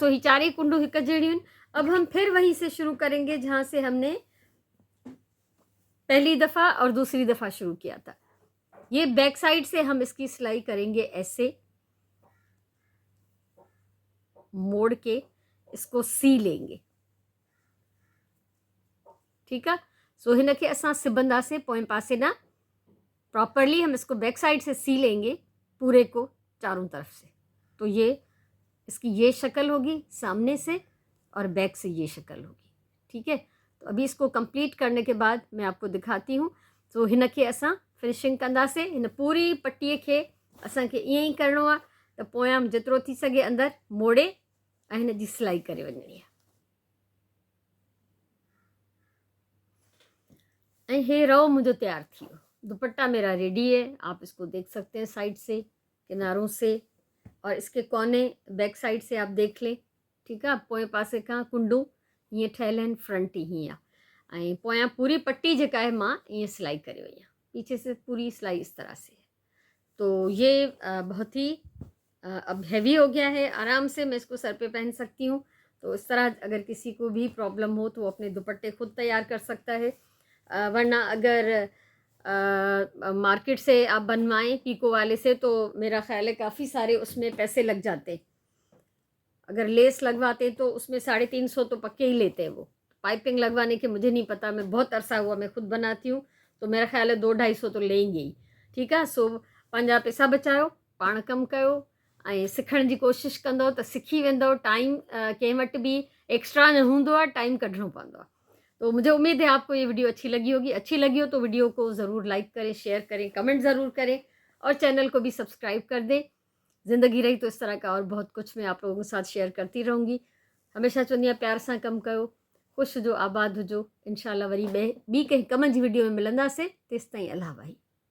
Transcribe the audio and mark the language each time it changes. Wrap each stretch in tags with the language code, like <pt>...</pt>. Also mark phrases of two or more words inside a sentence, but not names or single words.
<sd>सो ही चारे कुंडू हिक जड़ियूं।</sd> <ur>اب ہم پھر وہیں سے شروع کریں گے جہاں سے ہم نے پہلی دفعہ اور دوسری دفعہ شروع کیا تھا. یہ</ur> <en>back side</en> <ur>سے ہم اس کی سلائی کریں گے ایسے موڑ کے، اس کو سی لیں گے، ٹھیک ہے.</ur> <sd>सो हिन के असां सिबंदासीं पोएं पासे ना,</sd> <ur>پراپرلی ہم اس کو</ur> <en>back side</en> <ur>سے سی لیں گے پورے کو چاروں طرف سے. تو یہ اس کی یہ شکل ہوگی سامنے سے، اور بیک سے یہ شکل ہوگی، ٹھیک ہے. تو ابھی اس کو کمپلیٹ کرنے کے بعد میں آپ کو دکھاتی ہوں.</ur> <sd>तो हिन के असां फिनिशिंग कंदासीं। हिन पूरी पट्टीअ खे असांखे ईअं ई करिणो आहे त पोयां जेतिरो थी सघे अंदरि मोड़े ऐं हिन जी सिलाई करे वञणी आहे। ऐं हे रओ मुंहिंजो तैयार थी वियो,</sd> <ur>دوپٹہ میرا ریڈی ہے، آپ اس کو دیکھ سکتے ہیں سائیڈ سے، کناروں سے، اور اس کے کونے</ur> <en>back side</en> <ur>سے آپ دیکھ لیں، ٹھیک ہے.</ur> <sd>पोएं पासे खां कुंडू हीअं ठहियल आहिनि, फ्रंट ही हीअं आहे, ऐं पोयां पूरी पट्टी जेका आहे मां ईअं सिलाई करे वई आहियां,</sd> <ur>پیچھے سے پوری سلائی اس طرح سے ہے. تو یہ بہت ہی اب ہیوی ہو گیا ہے، آرام سے میں اس کو سر پہ پہن سکتی ہوں. تو اس طرح اگر کسی کو بھی پرابلم ہو تو وہ اپنے دوپٹے خود تیار کر سکتا ہے. ورنہ اگر مارکیٹ سے آپ بنوائیں پیکو والے سے تو میرا خیال ہے کافی سارے اس میں پیسے لگ جاتے. اگر لیس لگواتے تو اس میں 350 تو پکے ہی لیتے ہیں وہ. پائپنگ لگوانے کے مجھے نہیں پتا، میں بہت عرصہ ہوا میں خود بناتی ہوں، تو میرا خیال ہے 200-250 تو لیں گے ہی، ٹھیک ہے.</ur> <sd>सो पंहिंजा पैसा बचायो, पाण कमु कयो, ऐं सिखण जी कोशिशि कंदो त सिखी वेंदो। टाइम कंहिं वटि बि एक्स्ट्रा न हूंदो आहे, टाइम कढणो पवंदो आहे।</sd> <ur>تو مجھے امید ہے آپ کو یہ ویڈیو اچھی لگی ہوگی۔ اچھی لگی ہو تو ویڈیو کو ضرور لائک کریں، شیئر کریں، کمنٹ ضرور کریں، اور چینل کو بھی سبسکرائب کر دیں. زندگی رہی تو اس طرح کا اور بہت کچھ میں آپ لوگوں کے ساتھ شیئر کرتی رہوں گی.</ur> <sd>हमेशा चवंदी आहियां प्यार सां कमु कयो, ख़ुशि हुजो, आबाद हुजो। इंशाल्लाह वरी ॿी कंहिं कम जी वीडियो में मिलंदासीं। तेसिताईं अल्लाह भाई।</sd>